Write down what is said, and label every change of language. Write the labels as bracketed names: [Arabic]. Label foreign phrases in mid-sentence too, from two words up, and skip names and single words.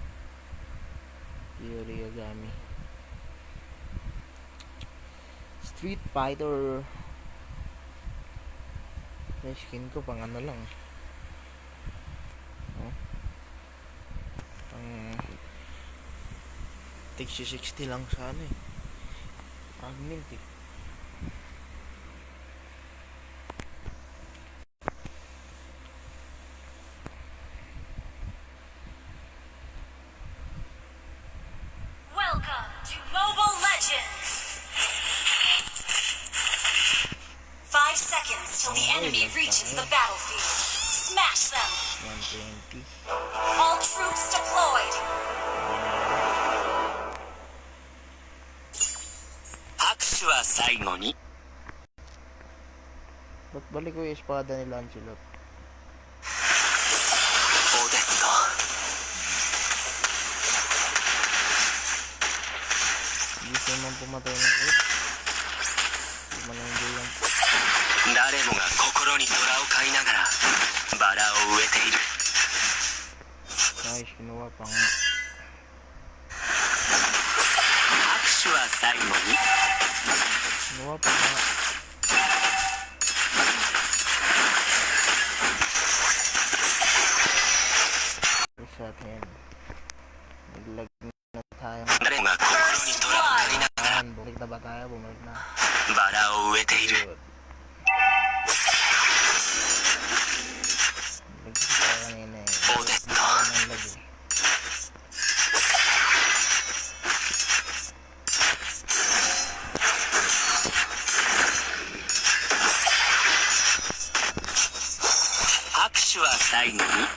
[Filipino] Yorigami. Street Fighter. Yung skin ko pang ano lang. Oh. Pang tig 60 lang sa ano eh. Fragment eh. [English] Welcome to Mobile Legends! 5 seconds till the enemy reaches the battlefield. Smash them! 120. All troops deployed! [Japanese] 拍手は最後に [Filipino] Ba't balik ko yung espada ni Lancelot? [Japanese] おでん [Filipino] Hindi siya naman pumatay ng rip. Hindi man lang hindi lang. [Japanese] と誰もが心に虎を飼いながらバラを植えている [Filipino] Nice, kinuha pa nga. [Japanese] 拍手は最後に [Filipino] Kinuha pa nga. Reset yan. Naglag na tayo. [Japanese] 誰もが心に虎を飼いながら [Filipino] Ayan, bumalik na ba tayo? Bumalik na. [Japanese] バラを植えている [Filipino] Good. Lag tayo kanina eh. [Japanese] おでんと [Filipino] Ang lag eh. [Japanese] 拍手は最後に